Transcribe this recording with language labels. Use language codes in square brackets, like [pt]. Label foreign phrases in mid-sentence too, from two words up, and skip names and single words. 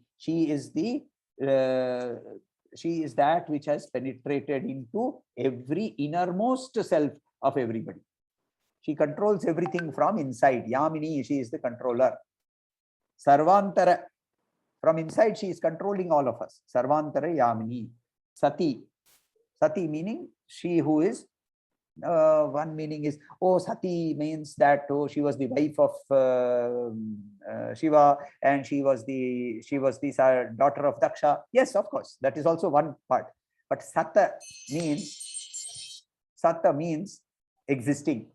[en] She is that which has penetrated into every innermost self of everybody. She controls everything from inside. Yamini, she is the controller. Sarvantara, from inside she is controlling all of us. Sarvantara Yamini. Sati. Sati meaning she who is, one meaning is, oh, Sati means that, oh, she was the wife of Shiva and she was the daughter of Daksha. Yes, of course, that is also one part. But Sata means existing.